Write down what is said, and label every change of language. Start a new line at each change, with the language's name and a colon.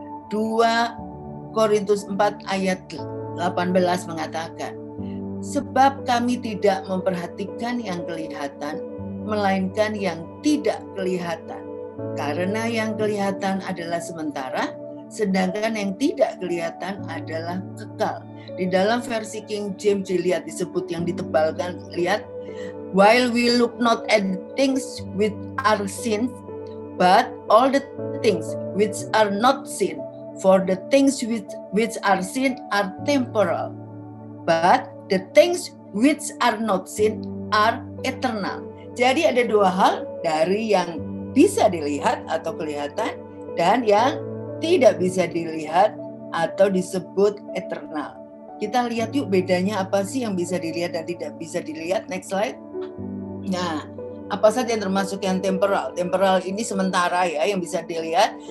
Indonesian: 2 Korintus 4 ayat 18 mengatakan, sebab kami tidak memperhatikan yang kelihatan, melainkan yang tidak kelihatan. Karena yang kelihatan adalah sementara, sedangkan yang tidak kelihatan adalah kekal. Di dalam versi King James dilihat disebut yang ditebalkan, lihat,
English: while we look not at things which are seen, but all the things which are not seen, for the things which are seen are temporal, but the things which are not seen are eternal.
Indonesian: Jadi ada dua hal, dari yang bisa dilihat atau kelihatan dan yang tidak bisa dilihat atau disebut eternal. Kita lihat yuk bedanya apa sih yang bisa dilihat dan tidak bisa dilihat. Next slide. Nah, apa saja yang termasuk yang temporal? Temporal ini sementara ya, yang bisa dilihat.